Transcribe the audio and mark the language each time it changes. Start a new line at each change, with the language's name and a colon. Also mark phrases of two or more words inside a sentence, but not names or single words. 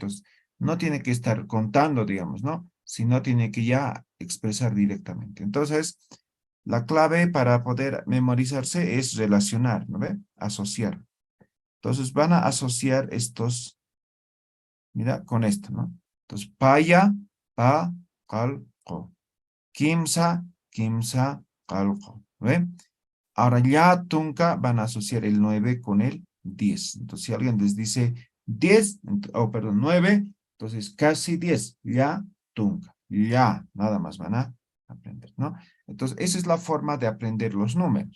Spanish: Entonces, no tiene que estar contando, digamos, ¿no? Sino tiene que ya expresar directamente. Entonces, la clave para poder memorizarse es relacionar, ¿no ve? Asociar. Entonces, van a asociar estos, mira, con esto, ¿no? Entonces,
Aymara: paya, pa, calco. Kimsa, kimsa,
Spanish: calco. ¿Ve? Ahora
Aymara: ya tunca
Spanish: van a asociar el 9 con el 10. Entonces, si alguien les dice 10, perdón, 9, entonces casi 10.
Aymara: Ya tunca.
Spanish: Ya, nada más van a aprender, ¿no? Entonces, esa es la forma de aprender los números.